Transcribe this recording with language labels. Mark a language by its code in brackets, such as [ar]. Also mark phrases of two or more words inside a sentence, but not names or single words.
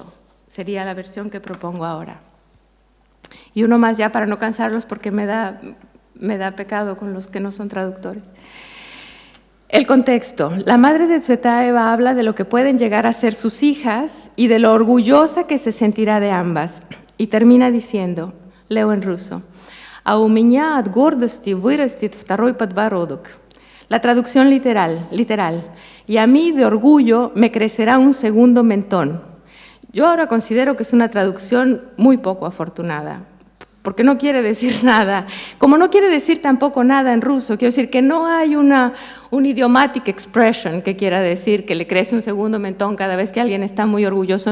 [es] Sería la versión que propongo ahora. Y uno más ya para no cansarlos porque me da pecado con los que no son traductores. El contexto. La madre de Tsvetaeva habla de lo que pueden llegar a ser sus hijas y de lo orgullosa que se sentirá de ambas. Y termina diciendo, leo en ruso, [ru] «А у меня от гордости вырастет второй подбородок». [es] La traducción literal, «Y a mí de orgullo me crecerá un segundo mentón». Yo ahora considero que es una traducción muy poco afortunada, porque no quiere decir nada. Como no quiere decir tampoco nada en ruso, quiero decir que no hay un [en] idiomatic expression [es] que quiera decir que le crece un segundo mentón cada vez que alguien está muy orgulloso.